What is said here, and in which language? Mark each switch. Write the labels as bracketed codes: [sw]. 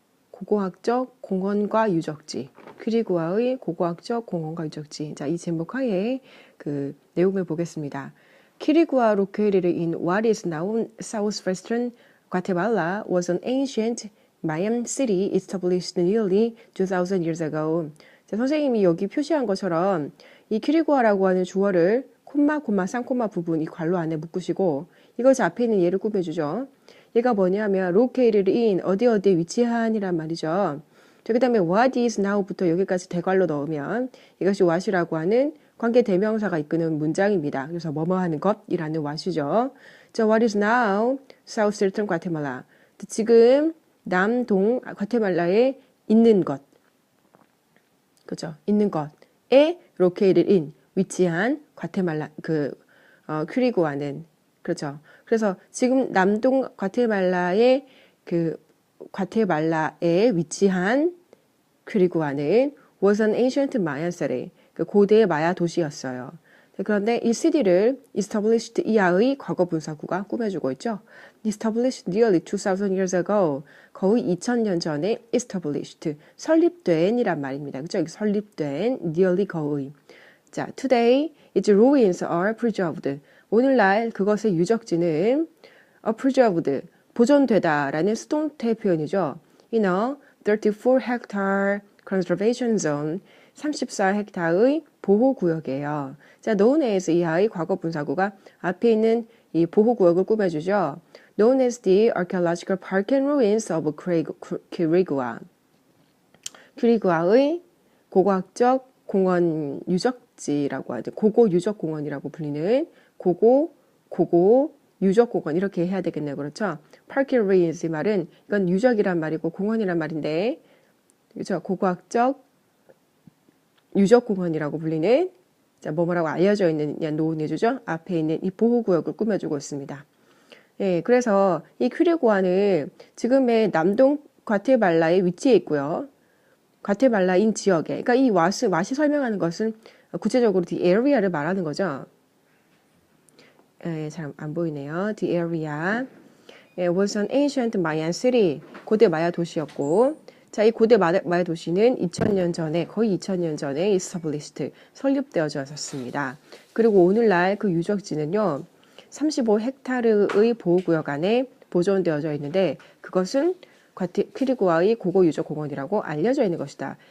[ko] 고고학적 공원과 유적지. 키리구아의 고고학적 공원과 유적지. 자, 이 제목 하에 그 내용을 보겠습니다. [en] 키리구아 located in what is now southwestern Guatemala was an ancient Mayan city established nearly 2,000 years ago. [ko] 자, 선생님이 여기 표시한 것처럼 이 키리구아라고 하는 주어를 콤마, 쌍콤마 부분 이 괄호 안에 묶으시고 이것이 앞에 있는 얘를 꾸며주죠. 얘가 뭐냐면 [en] located in [ko] 어디에 위치한이란 말이죠. 그 다음에 [en] what is now [ko] 부터 여기까지 대괄호 넣으면 이것이 what이라고 하는 관계 대명사가 이끄는 문장입니다. 그래서 뭐뭐 하는 것이라는 what이죠. [en] 자, what is now southwestern Guatemala. [ko] 지금 남동 과테말라에 있는 것. 그죠? 있는 것에 [en] located in [ko] 위치한 과테말라 키리구아는 그렇죠. 그래서 지금 남동 과테말라의 과테말라에 위치한 키리구아는 [en] was an ancient Mayan city. [ko] 그 고대 마야 도시였어요. 그런데 이 city를 established 이하의 과거 분사구가 꾸며주고 있죠. [en] established nearly 2,000 years ago. [ko] 거의 2,000년 전에 established. 설립된 이란 말입니다. 그죠? 설립된, nearly 거의. [en] 자, today its ruins are preserved. [ko] 오늘날 그것의 유적지는 preserved, 보존되다라는 수동태 표현이죠. [en] In a 34 hectare conservation zone. [ko] 34헥타르의 보호구역이에요. 자, [en] known as [ko] 이하의 과거 분사구가 앞에 있는 이 보호구역을 꾸며주죠. [en] known as the archaeological park and ruins of 키리구아. [ko] 키리구아의 고고학적 공원 유적지라고 하죠. 고고 유적 공원이라고 불리는 고고 유적 공원 이렇게 해야 되겠네요. 그렇죠? [en] park and ruins [ko] 이 말은 이건 유적이란 말이고 공원이란 말인데 그렇죠? 고고학적 유적공원이라고 불리는 자, 뭐라고 알려져 있는 노은해주죠. 앞에 있는 이 보호구역을 꾸며주고 있습니다. 예, 그래서 이 키리구아는 지금의 남동 과테말라에 위치해 있고요. 과테말라인 지역에, 그러니까 이 왓이 설명하는 것은 구체적으로 [en] the area [ko] 를 말하는 거죠. 예, 잘 안 보이네요. [en] the area was an ancient Mayan city. [ko] 고대 마야 도시였고. 자, 이 고대 마야 도시는 2000년 전에, 거의 2000년 전에 established, 설립되어졌습니다. 그리고 오늘날 그 유적지는요, 35헥타르의 보호구역 안에 보존되어져 있는데, 그것은 키리구아의 고고유적공원이라고 알려져 있는 것이다.